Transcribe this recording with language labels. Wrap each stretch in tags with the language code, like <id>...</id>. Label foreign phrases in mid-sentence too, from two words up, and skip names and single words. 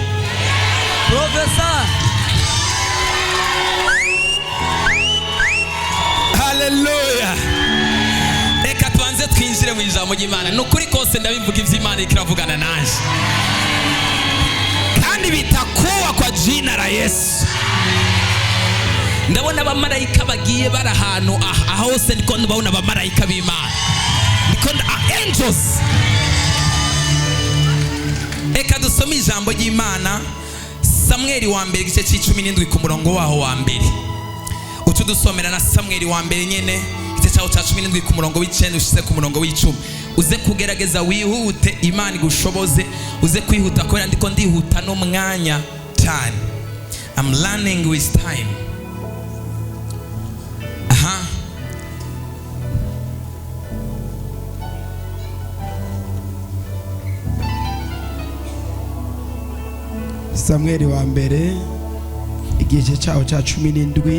<rn>Professor. Haleluya. Reka tubanze twinjire mu ijambo ry'Imana. Nukuri kose ndabivuga ivy'Imana iriko iravugana nanje, kandi bitakuwa</rn> <sw>kwa jina la Yesu.</sw> <rn>Ndabona abamarayika bagiye bari ahantu aho hose, ndiko ndabona abamarayika b'Imana, ndiko angels. Eka dusome ijambo ry'Imana Samweli wa mbere igice c'17 ku murongo waho wa mbere. Utu dusomera na Samweli wa mbere nyene igice cyaho ca 17 ku murongo w'9 ushitse ku murongo w'10. Uze kugerageza wihute Imana igushoboze, uze kwihuta ko ndiko ndihuta no mwanya cyane.</rn> <en>I'm learning with time.</en> <rn>Samweli wa mbere igice cyaho ca 17</rn>